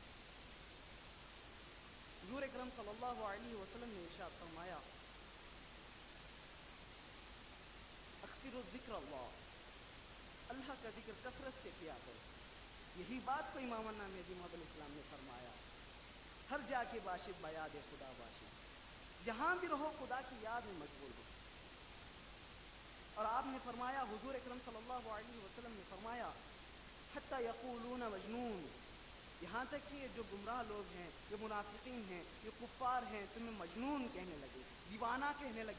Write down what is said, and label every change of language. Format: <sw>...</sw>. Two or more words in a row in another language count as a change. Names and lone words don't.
<ur>حضور اکرم</ur> <ar>صلی اللہ علیہ وسلم</ar> <ur>نے ارشاد فرمایا،</ur> <ar>اکثروا ذکر اللہ،</ar> <ur>اللہ کا ذکر کثرت سے کیا کرو۔ یہی بات کو امامنا مہدی موعود</ur> <ar>علیہ السلام</ar> <ur>نے فرمایا،</ur> <fa>ہر جا کے باشد بیاد خدا باشد،</fa> <ur>جہاں بھی رہو خدا کی یاد میں مشغول ہو۔ اور آپ نے فرمایا، حضور اکرم</ur> <ar>صلی اللہ علیہ وسلم</ar> <ur>نے فرمایا،</ur> <ar>حتی یقولون مجنون،</ar> <ur>یہاں تک کہ یہ جو گمراہ لوگ ہیں، یہ منافقین ہیں، یہ کفار ہیں، تمہیں مجنون کہنے لگے، دیوانہ کہنے لگے۔</ur>